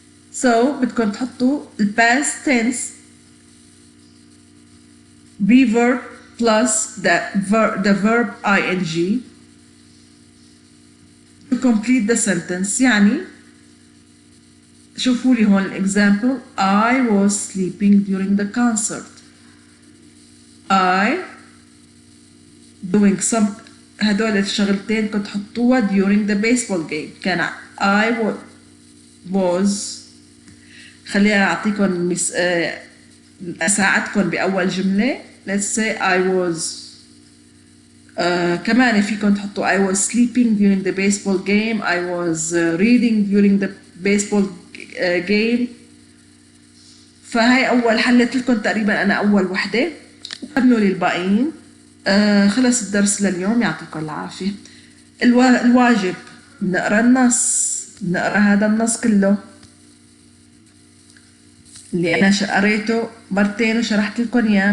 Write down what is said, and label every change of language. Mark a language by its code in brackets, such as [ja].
[en] So [ar] بدكم تحطوا [en] the past tense be verb plus the verb ing to complete the sentence. [ar] يعني شوفوا لي هون example [en] I was sleeping during the concert. I doing some [ar] هدول الشغلتين كنت حطوها [en] during the baseball game. [ar] كان [en] I was [ar] خلينا أعطيكم أساعدكم بأول جملة. [en] Let's say I was [ar] كمان فيكم تحطوا [en] I was sleeping during the baseball game. I was reading during the baseball game. [ar] فهي أول حلت لكم تقريبا أنا أول وحدة. كملوا لي الباقيين. خلص الدرس لليوم يعطيكم العافية. الواجب نقرأ النص. نقرأ هذا النص كله اللي أنا قريته مرتين وشرحت لكم إياه.